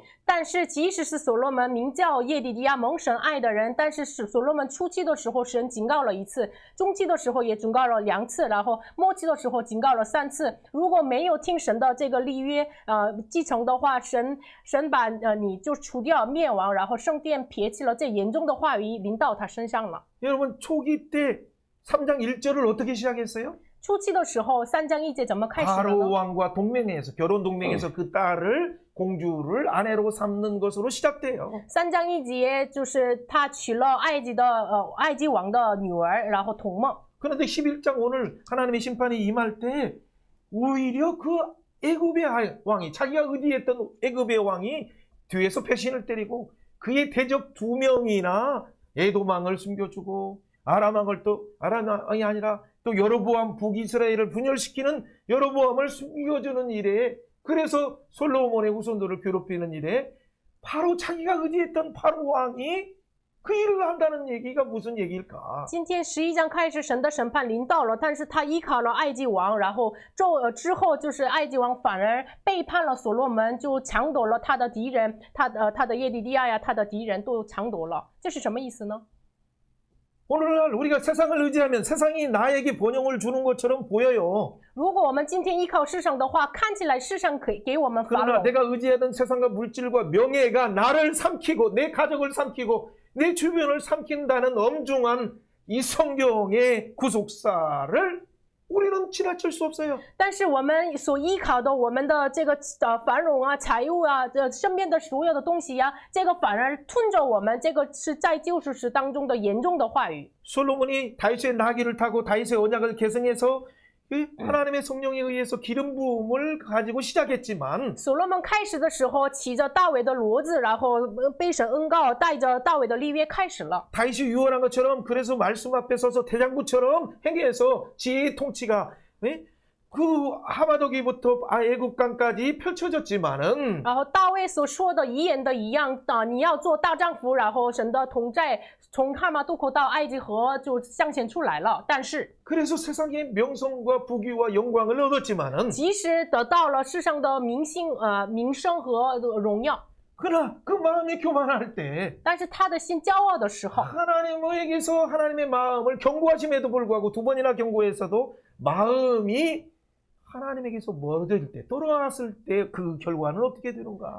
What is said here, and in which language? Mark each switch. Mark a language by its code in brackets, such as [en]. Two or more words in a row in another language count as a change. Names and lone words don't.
[zh] 但是即使是所罗门名叫耶底迪亚蒙神爱的人，但是所罗门初期的时候神警告了一次，中期的时候也警告了2次，然后末期的时候警告了3次。如果没有听神的这个立约继承的话，神把你就除掉灭亡，然后圣殿撇弃了，这严重的话语临到他身上了。 [ko] 여러분 초기 때 3장 1절을 어떻게 시작했어요? [zh] 初期的时候3章1节怎么开始的 [ko] 바로 [zh] 呢？ [ko] 왕과 동맹에서 결혼 동맹에서 그 딸을 공주를 아내로 삼는 것으로 시작돼요. [zh] 3 章1节就是他娶了埃及王的女儿，然后同梦。 [ko] 그런데 11장 오늘 하나님의 심판이 임할 때 오히려 그 애굽의 왕이 자기가 의지했던 애굽의 왕이 뒤에서 배신을 때리고 그의 대적 2명이나 에돔왕을 숨겨주고 아람왕을 또 아람왕이 아니라 또 여로보암 북이스라엘을 분열시키는 여로보암을 숨겨주는 일에 그래서 솔로몬의 후손들을 괴롭히는 일에 바로 자기가 의지했던 바로 왕이 그 일을 한다는 얘기가 무슨 얘기일까? [zh] 今天11章开始，神的审判临到了，但是他依靠了埃及王，然后之后就是埃及王反而背叛了所罗门，就抢夺了他的敌人，他的耶底迪亚呀，他的敌人都抢夺了，这是什么意思呢？ [ko] 오늘날 우리가 세상을 의지하면 세상이 나에게 번영을 주는 것처럼 보여요. [zh] 如果我们今天依靠世上的话，看起来世上可以给我们繁 [ko] 그러나 [zh] 荣。 [ko] 내가 의지하던 세상과 물질과 명예가 나를 삼키고 내 가족을 삼키고 내 주변을 삼킨다는 엄중한 이 성경의 구속사를 우리는 지나칠 수 없어요. [zh] 但是我们所依靠的，我们的这个繁荣啊、财物啊、身边的所有的东西呀、这个反而吞着我们，这个是在救赎史当中的严重的话语。 [ko] 솔로몬이 다윗의 나귀를 타고 다윗의 언약을 계승해서 하나님의 성령에 의해서 기름 부음을 가지고 시작했지만 [zh] 所罗门开始的时候骑着大卫的骡子，然后被神恩膏，带着大卫的立约开始了。 [ko] 다윗이 유언한 것처럼 그래서 말씀 앞에 서서 대장부처럼 행해서 지혜의 통치가 그 하마더기부터 애굽강까지 펼쳐졌지만은 [zh] 然后大卫所说的遗言的一样你要做大丈夫，然后神的同在从哈马渡口到埃及河就彰显出来了。但是 [ko] 그래서 세상의 명성과 부귀와 영광을 얻었지만은 [zh] 即使得到了世上的名声和荣耀， [ko] 그러나 그 마음이 교만할 때 [zh] 但是他的心骄傲的时候， [ko] 하나님에게서 하나님의 마음을 경고하심에도 불구하고 2번이나 경고했어도 마음이 하나님에게서 멀어질 때 돌아왔을 때 그 결과는 어떻게 되는가?